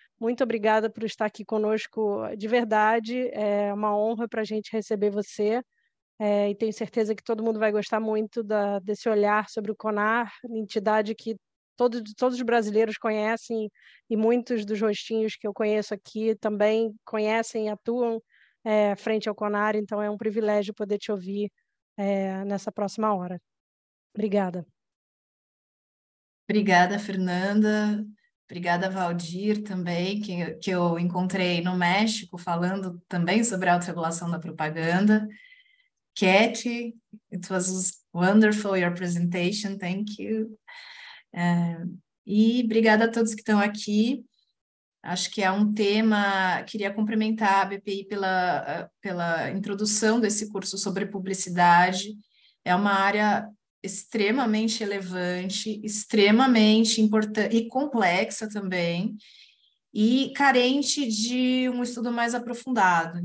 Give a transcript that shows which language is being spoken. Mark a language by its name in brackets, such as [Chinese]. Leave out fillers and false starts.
[Portuguese] Muito obrigada por estar aqui conosco, de verdade, é uma honra para a gente receber você, e tenho certeza que todo mundo vai gostar muito desse olhar sobre o CONAR, entidade que todos os brasileiros conhecem, e muitos dos rostinhos que eu conheço aqui também conhecem e atuam frente ao CONAR, então é um privilégio poder te ouvir nessa próxima hora. Obrigada. Obrigada, Fernanda. Obrigada, Valdir, também, que eu encontrei no México, falando também sobre a autorregulação da propaganda. [English] Cat, it was wonderful, your presentation, thank you. [Portuguese] E obrigada a todos que estão aqui. Acho que é um tema, queria cumprimentar a BPI pela introdução desse curso sobre publicidade. É uma área extremamente relevante, extremamente importante e complexa também, e carente de um estudo mais aprofundado.